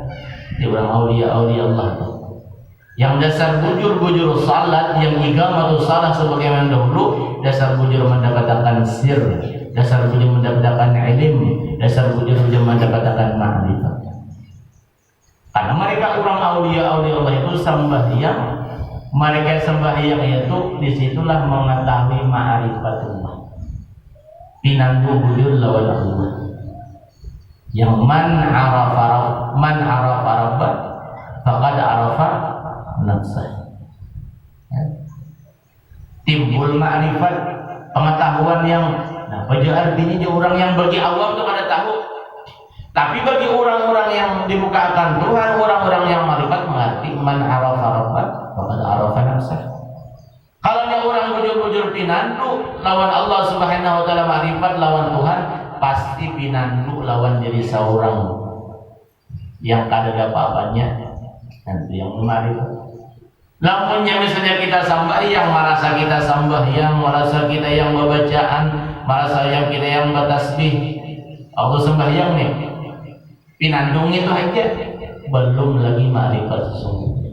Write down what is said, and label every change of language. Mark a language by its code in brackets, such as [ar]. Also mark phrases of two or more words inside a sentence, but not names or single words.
[bjn] Di orang aulia Allah tuh. Yang dasar bujur salat, yang [ar] iqamatus salat [bjn] sebagaimana dahulu, dasar bujur mendapatkan sir, dasar bujur mendapatkan ilmu, dasar bujur mendapatkan ma'rifat. Karena mereka orang aulia Allah itu sembahyang, mereka sembahyang itu disitulah mengetahui ma'rifatullah. Pinanggu bujur lawan Allah. [ar] Yang man arafa rabbah faqad arafa nafsah. [bjn] Timbul ma'rifat, pengetahuan yang artinya orang yang bagi awam itu kada tahu. Tapi bagi orang-orang yang dibukakan Tuhan, orang-orang yang ma'rifat mengerti [ar] man arafa rabbah faqad arafa nafsah. [bjn] Kalau orang bujur-bujur pinandu lawan [ar] Allah Subhanahu wa taala, [bjn] ma'rifat lawan Tuhan, pasti pinandu lawan diri seorang yang kada ada apa-apanya, nanti yang ma'rifat. Lamunnya misalnya kita sembahyang, merasa kita sembahyang, merasa kita yang membacaan, merasa yang kita yang bertasbih, aku sembahyang nih, pinandung itu aja, belum lagi ma'rifat sesungguhnya.